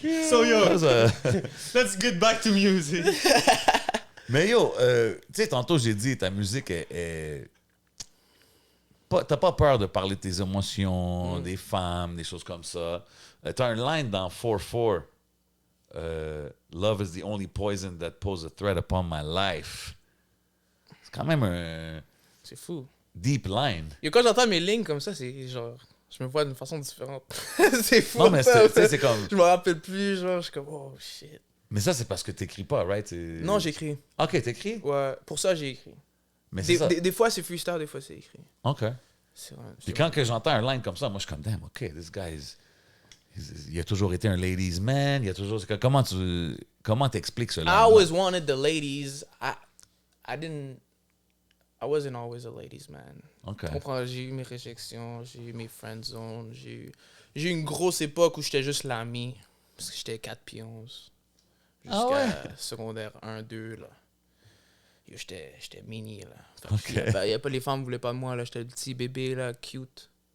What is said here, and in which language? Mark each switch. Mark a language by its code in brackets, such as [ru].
[en] So, yo, [fr] Ça, [en] let's get back to music. [fr] Mais yo, tu sais, tantôt, j'ai dit, ta musique est t'as pas peur de parler de tes émotions, des femmes, des choses comme ça. T'as un line dans 4-4. [en] Love is the only poison that poses a threat upon my life. [fr] C'est quand même un C'est fou. [en] deep line. [fr] Et quand j'entends mes lignes comme ça, c'est genre... Je me vois d'une façon différente. C'est fou. Non, mais ça, tu sais, c'est comme. Je me rappelle plus, genre, je suis comme, [en] oh, shit. [fr] Mais ça, c'est parce que t'écris pas, right? Non, j'écris. OK, t'écris? Ouais, pour ça, j'ai écrit. Mais c'est ça. Des fois, c'est freestyle, des fois, c'est écrit. OK. C'est vrai. Puis quand que j'entends un line comme ça, moi, je suis comme, [en] damn, OK, this guy [fr] il a toujours été un ladies man. Il a toujours... Comment t'expliques ce line? [en] I always wanted the ladies. I wasn't always a ladies man. OK. [fr] Tu comprends? J'ai eu mes réjections, j'ai eu mes friend zones, j'ai eu une grosse époque où j'étais juste l'ami. Parce que j'étais 4 pieds 11. Jusqu'à Ah ouais? secondaire 1, 2, là. Yo, j'étais mini, là. Ok. Y a pas, les femmes voulaient pas de moi, là. J'étais le petit bébé, là, cute.